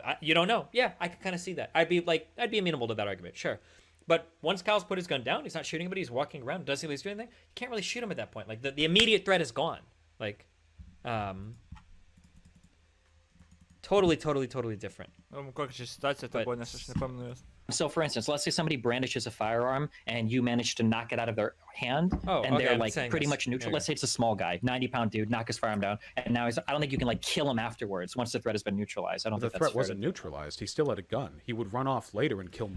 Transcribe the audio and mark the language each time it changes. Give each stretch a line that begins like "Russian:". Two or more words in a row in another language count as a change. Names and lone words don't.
English: You don't know. Yeah, I could kind of see that. I'd be amenable to that argument, sure. But once Kyle's put his gun down, he's not shooting anybody, he's walking around, doesn't he's doing anything, you can't really shoot him at that point. Like, the immediate threat is gone. Like, totally different.
Lithuanian: Kokia čia situacija tai buvo, nes aš nepamenu jos.
English: So, for instance, let's say somebody brandishes a firearm and you manage to knock it out of their hand, they're like pretty much neutral. Let's say it's a small guy, 90-pound dude, knock his firearm down, and now I don't think you can like kill him afterwards once the threat has been neutralized. I don't think the that's threat wasn't neutralized. He still had a gun. He would run off later and kill more.